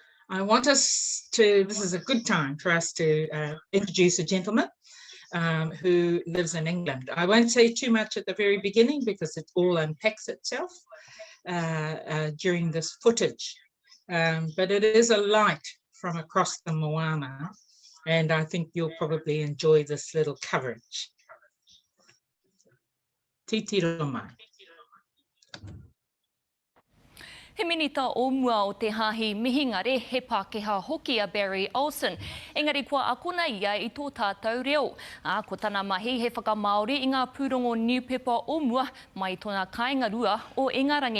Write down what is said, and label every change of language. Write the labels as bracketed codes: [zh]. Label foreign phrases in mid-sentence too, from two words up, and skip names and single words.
[en] I want us to, this is a good time for us to introduce a gentleman who lives in England. I won't say too much at the very beginning because it all unpacks itself during this footage. But it is a light from across the moana, and I think you'll probably enjoy this little coverage. [mi] Titiro mai. He minita o mua o te hahi mihingare he Pākehā hoki a Barry Olsen. Engari kua akona ia I tō tātou reo. Ko tana mahi he whakamaori I ngā pūrongo niupepa o mua mai tōna kāinga rua o Ingarangi.